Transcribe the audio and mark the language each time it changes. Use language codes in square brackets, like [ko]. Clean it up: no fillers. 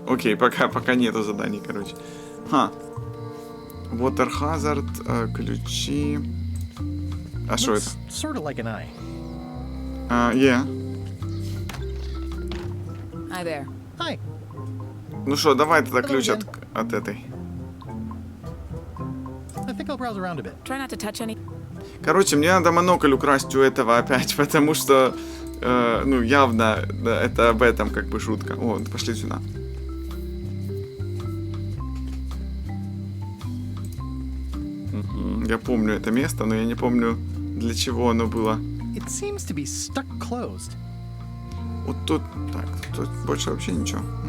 [ru] Окей, пока нету заданий, короче. [en] Water hazard, [ru] ключи. А что это? [en] Sort of like an eye. Yeah. Hi there. Hi. [ru] Ну что, давай тогда ключ от этой. [en] I think I'll browse around a bit. Try not to touch any. [ru] Короче, мне надо монокль украсть у этого опять, потому что, ну, явно да, это об этом как бы шутка. О, пошли сюда. Я помню это место, но я не помню, для чего оно было. [en] It seems to be stuck closed. [ru] Вот тут, так, тут больше вообще ничего.